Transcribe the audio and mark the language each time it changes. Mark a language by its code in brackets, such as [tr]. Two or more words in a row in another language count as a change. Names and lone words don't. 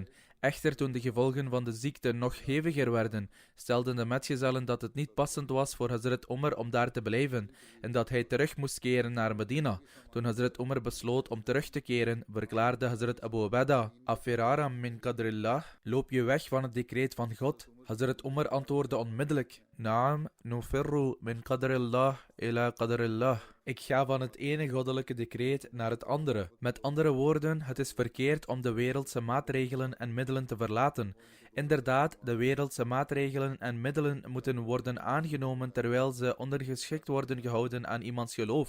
[nl] Echter, toen de gevolgen van de ziekte nog heviger werden, stelden de metgezellen dat het niet passend was voor Hazrat Umar om daar te blijven en dat hij terug moest keren naar Medina. Toen Hazrat Umar besloot om terug te keren, verklaarde Hazrat Abu Ubaidah: [ar] أفرارًا من قدر الله, [nl] loop je weg van het decreet van God? Hazrat Umar antwoordde onmiddellijk: Naam, [ar] نفر من قدر الله إلى قدر الله. [nl] Ik ga van het ene goddelijke decreet naar het andere. Met andere woorden, het is verkeerd om de wereldse maatregelen en middelen te verlaten. Inderdaad, de wereldse maatregelen en middelen moeten worden aangenomen terwijl ze ondergeschikt worden gehouden aan iemands geloof.